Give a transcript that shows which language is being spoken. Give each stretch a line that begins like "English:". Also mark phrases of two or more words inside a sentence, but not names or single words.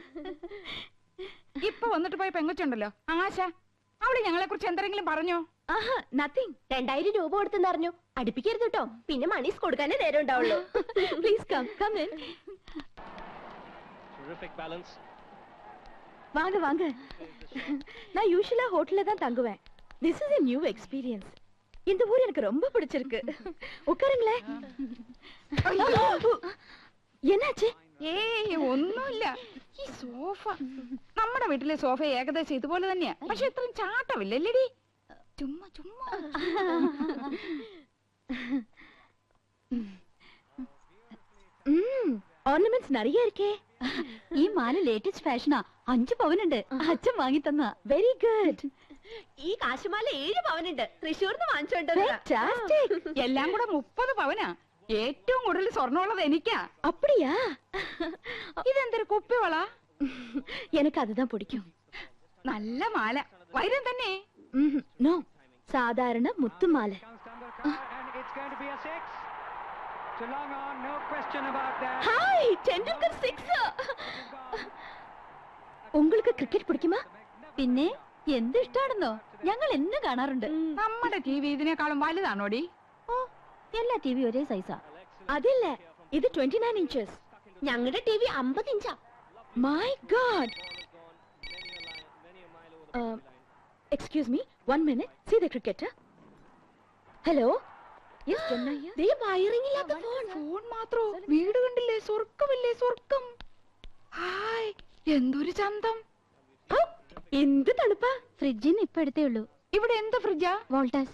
Malayalam: ഇപ്പൊ വന്നിട്ട് പോയ പെങ്കൊച്ചുണ്ടല്ലോ ആശ, അവിടെ ഞങ്ങളെ കുറിച്ച് എന്തെങ്കിലും പറഞ്ഞോ? ആഹാ, നത്തിങ്. 2000 രൂപ കൊടുത്തെന്ന് അറിഞ്ഞു. അടുപ്പിക്കരുത് കേട്ടോ, പിന്നെ മണീസ് കൊടുക്കാനേ നേരം ഉണ്ടാവുള്ളൂ.
English: Please come come in.
Tamil: வாங்க வாங்க. நான் யூசுவலா ஹோட்டல்ல தான் தங்குவேன்.
English: This is a new experience.
Tamil: இந்த ஊர் எனக்கு ரொம்ப பிடிச்சிருக்கு. உட்காருங்களே. என்னாச்சு?
Malayalam: ഏയ് ഒന്നുമില്ല. ഈ സോഫ, നമ്മുടെ വീട്ടിലെ സോഫ ഏകദേശം ഇതുപോലെ തന്നെയാ. പക്ഷെ ഇത്രയും ചാട്ടമില്ലല്ലേടി. ചുമ്മാ ചുമ്മാ.
Tamil: ஆர்னமெண்ட்ஸ் நிறைய இருக்கே.
Malayalam: ഈ മാല ലേറ്റസ്റ്റ് ഫാഷനാ. 5 പവനുണ്ട്. അച്ഛൻ വാങ്ങി തന്ന.
English: Very good.
Malayalam: ഈ കാശുമാല 7 പവനുണ്ട്. തൃശ്ശൂർന്ന് വാങ്ങിച്ചോണ്ട് എല്ലാം കൂടെ 30 പവനാ. ഏറ്റവും കൂടുതൽ സ്വർണ്ണമുള്ളത് എനിക്കാ.
Tamil: அப்படியா?
Malayalam: ഇതെന്തൊരു കുപ്പിവള?
Tamil: எனக்கு அதுதான் பிடிக்கும்.
Malayalam: നല്ല മാല. വൈരം തന്നെ? നോ, സാധാരണ മുത്തുമാല. ഹായ്, ടെണ്ടുൽക്കർ 6.
Tamil: உங்களுக்கு கிரிக்கெட் பிடிக்குமா?
Malayalam: പിന്നെ എന്ത് ഇഷ്ടാണെന്നോ, ഞങ്ങൾ എന്നും കാണാറുണ്ട്. നമ്മുടെ ടി വി ഇതിനേക്കാളും വലുതാണോടി? ഓ, എല്ലാ ടിവി ഒരേ സൈസാ. അതില്ല, ഇത് 29 ഇഞ്ചസ്. ഞങ്ങളുടെ ടി വി 50 ഇഞ്ചാ.
English: My God. Excuse me, 1 minute. See the cricket. Hello. Yes, ചെന്നൈ.
Malayalam: ദേ വയറിംഗ് ഇല്ലാത്ത ഫോൺ. ഫോൺ മാത്രോ? വീട് കണ്ടില്ലേ? സ്വർഗമില്ലേ? സ്വർഗം. ഹായ്, എന്തൊരു ചന്തം. എന്ത് തണുപ്പാ. ഫ്രിഡ്ജിന് ഇപ്പൊ എടുത്തേ ഉള്ളൂ. ഇവിടെ എന്ത് ഫ്രിഡ്ജാ? വോൾട്ടാസ്.